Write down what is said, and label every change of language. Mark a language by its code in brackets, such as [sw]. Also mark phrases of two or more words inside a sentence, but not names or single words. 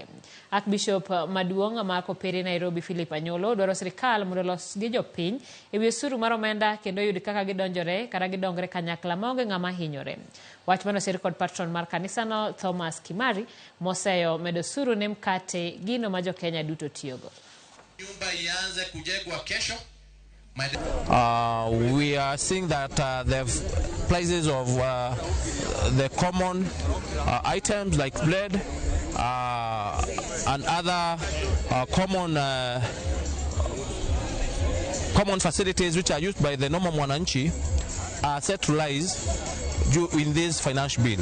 [luo] Archbishop maduong' mar kopere Nairobi Philip Anyolo dwaro sirkal mondo los gi jopiny ewi osuru mar omenda kendo yud kaka gidonjore kata gidongre kanyakla maonge ng'ama hinyore. Wach manosir kod patron mar kanisa no Thomas Kimari moseyo medo osuru ne mkate gino ma Kenya duto tiyogo. [sw] Nyumba ianze kujengwa kesho. [en] We are seeing that the prices of the common items like bread and other common facilities which are used by the normal mwananchi are set to rise in this financial bill.